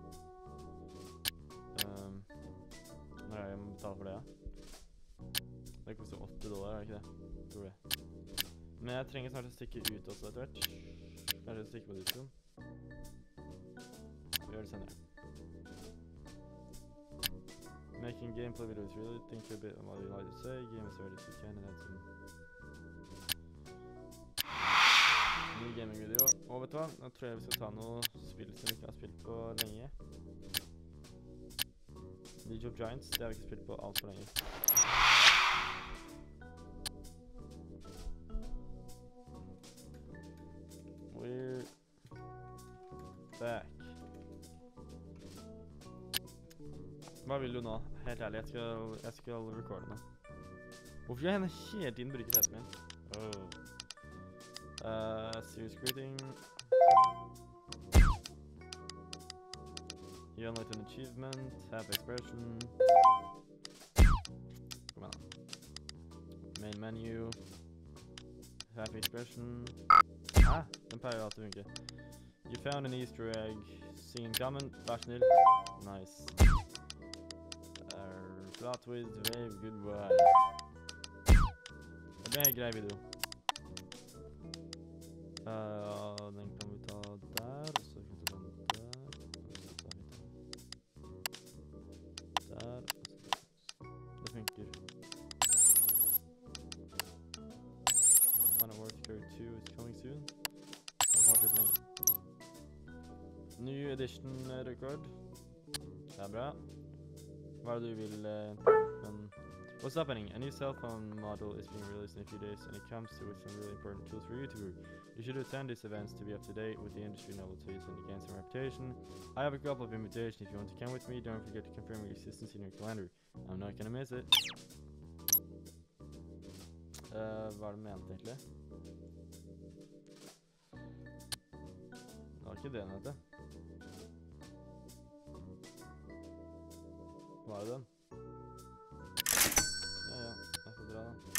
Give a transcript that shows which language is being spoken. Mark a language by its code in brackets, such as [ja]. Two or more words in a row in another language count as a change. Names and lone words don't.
[no] Når er det jeg må betale for det, ja? Det koster $80, er det ikke det? Tror det. Men jeg trenger snart å stikke ut også etter hvert. Kanskje stikke på disken. Vi gjør det senere. [en] Making gameplay videos really think a bit on what you like to say. Game is ready to can and add some ny gaming-video. [no] Og vet du hva? Nå tror jeg vi skal ta noe spill som vi ikke har spilt på lenge. League of Giants, det har vi ikke spilt på alt for lenge. [en] We're back. [no] Hva vil du nå? Helt ærlig, jeg skal recorde nå. Hvorfor skal jeg hele tiden bruke PC-en min? [en] Serious greeting. You unlocked an achievement, have expression. [no] Kom igjen da. [en] Main menu. Happy expression. [no] Den pleier jo alltid å funke. [en] You found an easter egg. Sing comment, [no] vær snill. [en] Nice. Plot with wave, goodbye. [no] Det ble en grei video. Den kan vi ta der, og så kan vi ta den der, og så tar vi den der, og så det funker. [en] Final Wars Carry 2 is coming soon. [no] Det har vært lenge. [en] New edition record. [no] Det er bra. Hva er det du vil, men... [en] What's happening? A new cell phone model is being released in a few days, and it comes with some really important tools for YouTubers. You should attend these events to be up to date with the industry novelties and gain some reputation. I have a couple of invitations if you want to come with me. Don't forget to confirm your existence in your calendar. I'm not gonna miss it. [no] Hva er det ment egentlig? Det var ikke det, vet du. Hva er den? Ja, jeg får dra da.